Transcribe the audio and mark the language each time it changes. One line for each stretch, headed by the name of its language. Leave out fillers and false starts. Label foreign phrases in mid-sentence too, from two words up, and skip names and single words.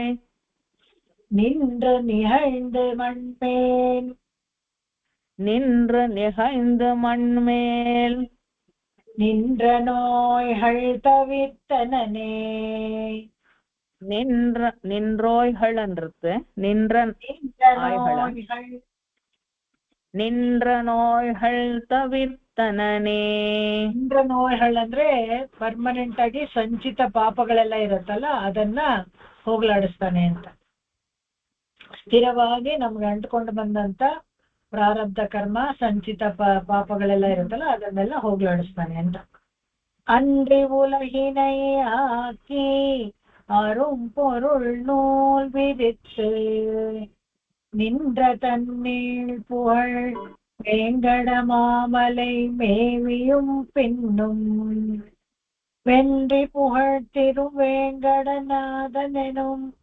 Tamil: நின்று நிகழ்ந்து மண்மேல் நின்ற நோய்கள் தவிர்த்தனனே. நின்றோய்கள் என்றது நின்ற நோய்கள் தவிರ್ತನನೇ.
Kannada: ನಿಂದ್ರ ನೋಯ್ಗಳು ಅಂದ್ರೆ ಪರ್ಮನೆಂಟ್ ಆಗಿ ಸಂಚಿತ ಪಾಪಗಳೆಲ್ಲ ಇರುತ್ತಲ್ಲ ಅದನ್ನ ಹೋಗ್ಲಾಡಿಸ್ತಾನೆ ಅಂತ. ಸ್ಥಿರವಾಗಿ ನಮ್ಗೆ ಅಂಟ್ಕೊಂಡು ಬಂದಂತ ಪ್ರಾರಬ್ಧ ಕರ್ಮ ಸಂಚಿತ ಪಾಪಗಳೆಲ್ಲ ಇರುತ್ತಲ್ಲ ಅದನ್ನೆಲ್ಲ ಹೋಗ್ಲಾಡಿಸ್ತಾನೆ ಅಂತ.
Tamil: அன்றி உலகினை ஆக்கி அரும் பொருள் நூல் விரித்து நின்ற தன்னீள் புகழ் வேங்கட மாமலை மேவியும் பின்னும் வென்றி புகழ் திருவேங்கடநாதனெனும்